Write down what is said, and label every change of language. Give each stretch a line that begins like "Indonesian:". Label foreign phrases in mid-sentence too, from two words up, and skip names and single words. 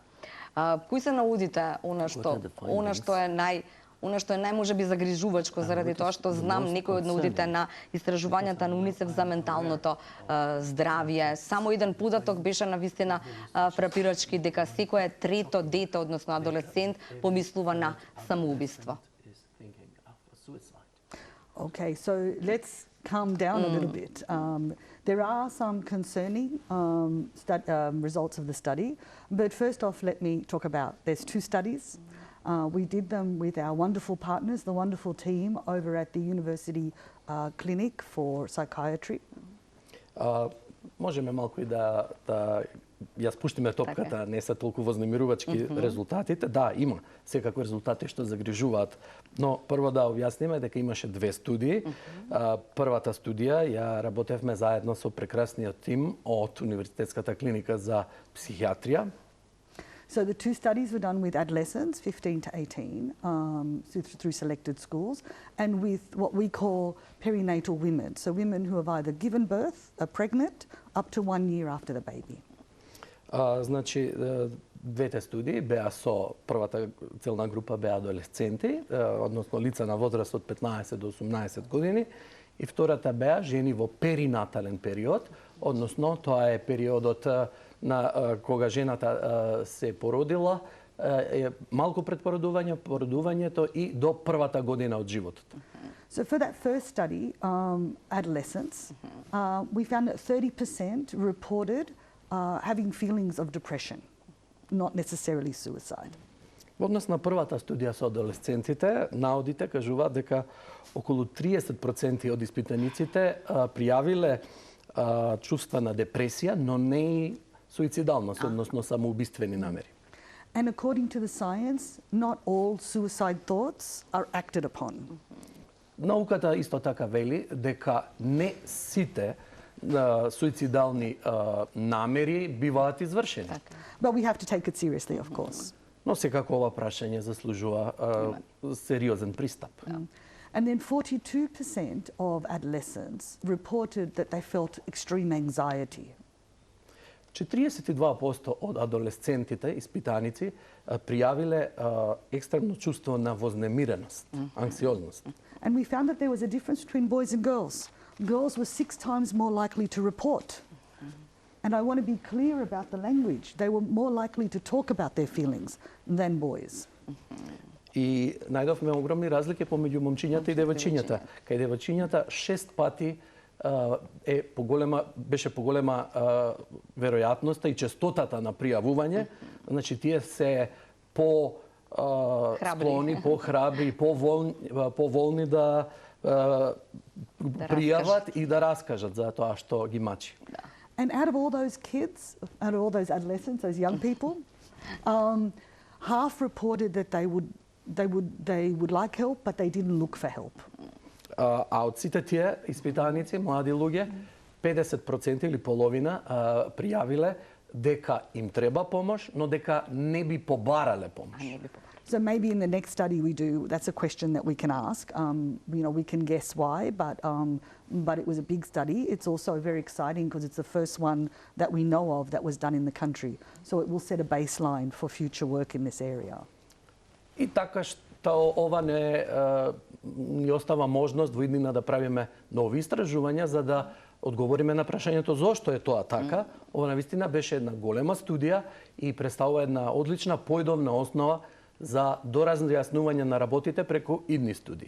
Macedonian: Кои се наудите она што е најможеби загрижувачко заради тоа што знам некои од наудите на истражувањата на Уницеф за менталното здравје. Само еден податок беше навистина фрапирачки дека секое трето дете, односно адолесцент, помислува на самоубиство.
English: Okay, so let's calm down a little bit. There are some concerning results of the study, but first off, let me talk about, there's two studies. We did them with our wonderful partners, the wonderful team over at the University Clinic for Psychiatry.
Macedonian: Можеме малку и да ја спуштиме топката, не се толку вознемирувачки резултатите. Да, има секако резултати што загрижуваат, но прво да објасниме дека имаше две студии. Првата студија ја работевме заедно со прекрасниот тим од Универзитетската клиника за психијатрија.
English: So the two studies were done with adolescents, 15 to 18, through selected schools, and with what we call perinatal women, so women who have either given birth, are pregnant, up to 1 year after the baby.
Macedonian: Значи, двете студии беа со првата целна група беа адолесценти, односно лица на возраст од 15 до 18 години, и втората беа жени во перинатален период, односно тоа е периодот на кога жената се породила, малку пред породувањето и до првата година од животот.
English: So for that first study, adolescents, we found that 30% reported having feelings of depression, not necessarily suicide.
Macedonian: Во однос на првата студија со адолесцентите, наудите кажуваат дека околу 30% од испитаниците пријавиле чувства на депресија, но не и суицидалност, односно самоубиствени намери.
English: And according to the science, not all suicide thoughts are acted upon.
Macedonian: Науката исто така вели дека не сите суицидални намери биваат извршени.
English: But we have to take it seriously, of course.
Macedonian: Но секако ова прашање заслужува сериозен пристап.
English: And then 42% of adolescents reported that they felt extreme anxiety.
Macedonian: 42% од адолесцентите, испитаници, пријавиле екстремно чувство на вознемиреност, анксиозност.
English: And we found that there was a difference between boys and girls. Girls were 6 times more likely to report. And I want to be clear about the language. They were more likely to talk about their feelings than boys.
Macedonian: И најдовме огромни разлики помеѓу момчињата и девојчињата. Кај девојчињата 6 пати беше поголема веројатноста и честотата на пријавување. Значи, тие се склони, по-храбри, по-волни да пријават и да раскажат за тоа што ги мачи.
English: And out of all those kids, out of all those adolescents, those young people, half reported that they would like help, but they didn't look for help.
Macedonian: А од сите тие испитаници, млади луѓе, 50% или половина пријавиле дека им треба помош, но дека не би побарале помош.
English: So maybe in the next study we do, that's a question that we can ask. We can guess why, but it was a big study. It's also very exciting because it's the first one that we know of that was done in the country. So it will set a baseline for future work in this area.
Macedonian: И така што ова ни остава можност во иднина да правиме нови истражувања за да одговориме на прашањето зошто е тоа така. Ова навистина беше една голема студија и представува една одлична појдовна основа за доразјаснување на работите преку идни студии.